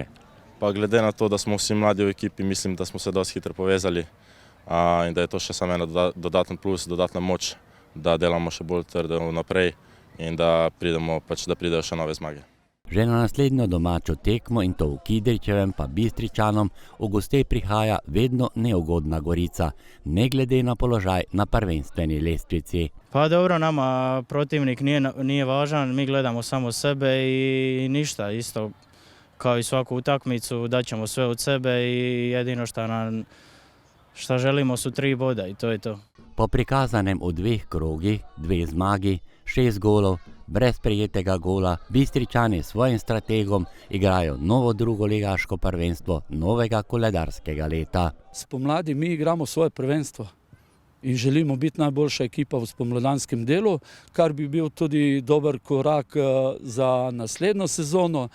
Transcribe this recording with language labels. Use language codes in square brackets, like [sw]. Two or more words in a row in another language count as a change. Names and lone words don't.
[sl] Pa glede na to, da smo vsi mladi v ekipi, mislim, da smo se dosti hitro povezali in da je to še samo ena dodaten plus, dodatna moč, da delamo še bolj trdo naprej in da pridejo še nove zmage. Že na naslednjo domačo tekmo, in to v Kidričevem pa Bistričanom, v gosteh prihaja vedno neugodna Gorica, ne glede na položaj na prvenstveni lestvici. [hr] Pa dobro, nama protivnik nije važan, mi gledamo samo sebe i ništa, isto kao i svaku utakmicu, daćemo sve od sebe i jedino šta želimo su 3 boda i to je to. [sl] Po prikazanem v 2 krogih, 2 zmagi, 6 golov, brez prejetega gola, Bistričani s svojim strategom igrajo novo drugoligaško prvenstvo novega koledarskega leta. Spomladi mi igramo svoje prvenstvo in želimo biti najboljša ekipa v spomladanskem delu, kar bi bil tudi dober korak za naslednjo sezono.